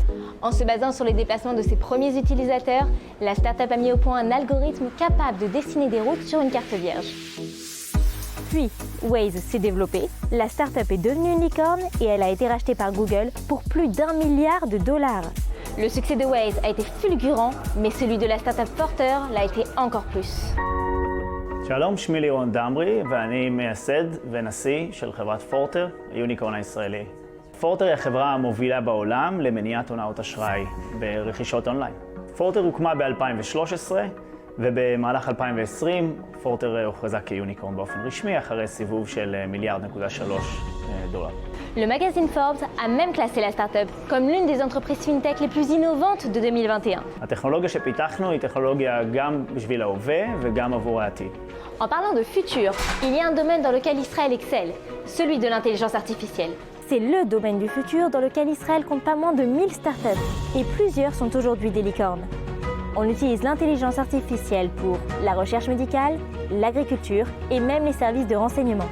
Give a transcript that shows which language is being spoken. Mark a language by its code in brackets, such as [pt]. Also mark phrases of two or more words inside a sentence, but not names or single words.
[fr] En se basant sur les déplacements de ses premiers utilisateurs, la start-up a mis au point un algorithme capable de dessiner des routes sur une carte vierge. Puis, Waze s'est développé, la start-up est devenue une licorne et elle a été rachetée par Google pour plus d'1 milliard de dollars. Le succès de Waze a été fulgurant, mais celui de la start-up Porter l'a été encore plus. [he] שלום, שמי לירון דמרי, ואני מייסד ונשיא של חברת פורטר, היוניקורן הישראלי. פורטר היא החברה המובילה בעולם למניעת הונאות אשראי ברכישות אונליין. פורטר הוקמה ב-2013, ובמהלך 2020 פורטר הוכרזה כיוניקורן באופן רשמי, אחרי סיבוב של $1.3 מיליארד. [fr] Le magazine Forbes a même classé la start-up comme l'une des entreprises fintech les plus innovantes de 2021. [he] הטכנולוגיה שפיתחנו היא טכנולוגיה גם בשביל ההווה וגם עבור העתיד. [fr] En parlant de futur, il y a un domaine dans lequel Israël excelle, celui de l'intelligence artificielle. C'est le domaine du futur dans lequel Israël compte pas moins de 1000 startups, et plusieurs sont aujourd'hui des licornes. On utilise l'intelligence artificielle pour la recherche médicale, l'agriculture et même les services de renseignement.